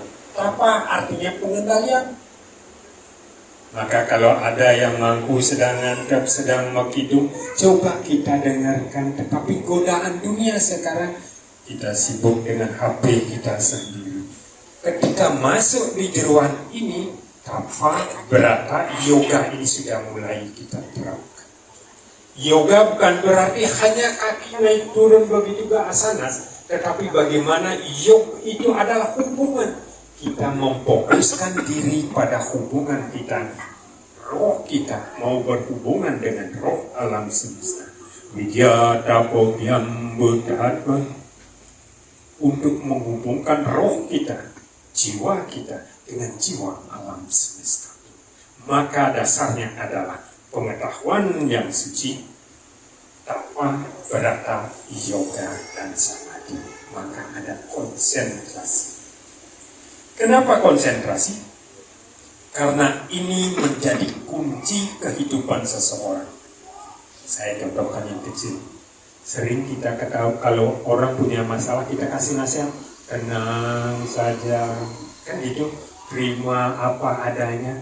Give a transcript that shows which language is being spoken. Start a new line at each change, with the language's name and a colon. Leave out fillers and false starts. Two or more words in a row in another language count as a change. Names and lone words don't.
Indonesian: Apa artinya pengendalian? Maka kalau ada yang mengaku sedang nganggap, sedang makidung, coba kita dengarkan. Tetapi godaan dunia sekarang, kita sibuk dengan HP kita sendiri. Ketika masuk di jeruan ini, tapa, berata, yoga ini sudah mulai kita terapkan. Yoga bukan berarti hanya kaki naik turun begitu ke asanas, tetapi bagaimana yoga itu adalah hubungan. Kita memfokuskan diri pada hubungan kita. Roh kita mau berhubungan dengan roh alam semesta.
Sanskrit: Widya Tapogyam Buddhatma,
Indonesian: untuk menghubungkan roh kita, jiwa kita dengan jiwa alam semesta. Maka dasarnya adalah pengetahuan yang suci, tapa, berata, yoga, dan samadhi. Maka ada konsentrasi. Kenapa konsentrasi? Karena ini menjadi kunci kehidupan seseorang. Saya contohkan yang kecil. Sering kita ketahui kalau orang punya masalah, kita kasih nasihat, tenang saja, kan gitu, terima apa adanya.